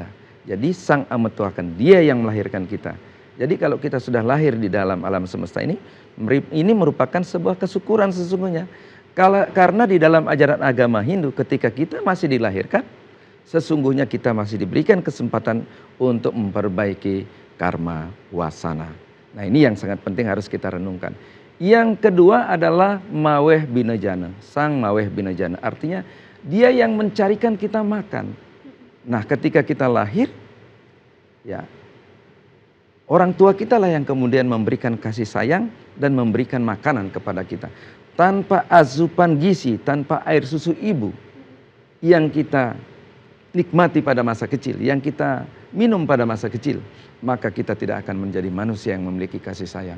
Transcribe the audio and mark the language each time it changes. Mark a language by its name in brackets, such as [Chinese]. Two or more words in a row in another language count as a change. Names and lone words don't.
[Indonesian] Jadi sang ametuaken, dia yang melahirkan kita. Jadi kalau kita sudah lahir di dalam alam semesta ini merupakan sebuah kesyukuran sesungguhnya. Karena di dalam ajaran agama Hindu ketika kita masih dilahirkan, sesungguhnya kita masih diberikan kesempatan untuk memperbaiki karma wasana. Nah, ini yang sangat penting harus kita renungkan. Yang kedua adalah maweh binajana, sang maweh binajana. Artinya dia yang mencarikan kita makan. Nah, ketika kita lahir, ya orang tua kita lah yang kemudian memberikan kasih sayang dan memberikan makanan kepada kita. Tanpa asupan gizi, tanpa air susu ibu yang kita nikmati pada masa kecil, yang kita minum pada masa kecil, maka kita tidak akan menjadi manusia yang memiliki kasih sayang.